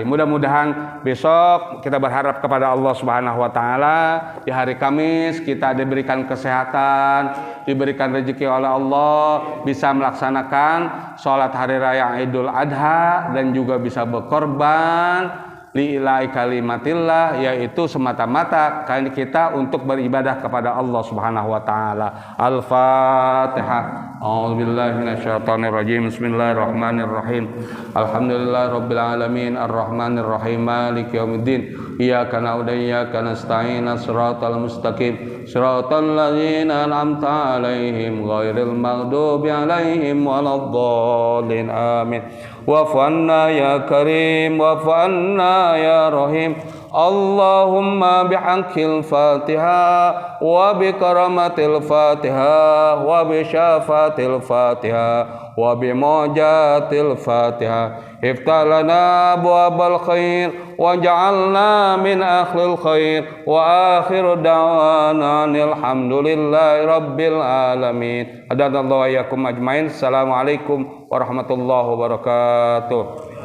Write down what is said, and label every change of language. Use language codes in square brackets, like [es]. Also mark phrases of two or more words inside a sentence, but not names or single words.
[id] Mudah-mudahan besok kita berharap kepada Allah [ar] سبحانه وتعالى [id] di hari Kamis kita diberikan kesehatan, diberikan rezeki oleh Allah, bisa melaksanakan sholat hari raya Idul Adha dan juga bisa berkorban [ar] لإعلاء كلمة الله, [id] yaitu semata-mata karena kita untuk beribadah kepada Allah [ar] سبحانه وتعالى. Al-Fatihah. أعوذ بالله من الشيطان الرجيم. بسم الله الرحمن الرحيم. الحمد لله رب العالمين الرحمن الرحيم مالك يوم الدين. إياك نعبد وإياك نستعين. الصراط المستقيم. صراط الذين أنعمت عليهم غير المغضوب عليهم ولا الضالين. Amin. واعف عنا يا كريم واعف عنا يا رحيم. اللهم بحق الفاتحة وبكرامة الفاتحة وبشفاعة الفاتحة وبمعجزة الفاتحة افتح لنا أبواب الخير واجعلنا من أهل الخير وآخر دعوانا الحمد لله رب العالمين. أعاد الله وإياكم أجمعين. السلام عليكم ورحمة الله وبركاته.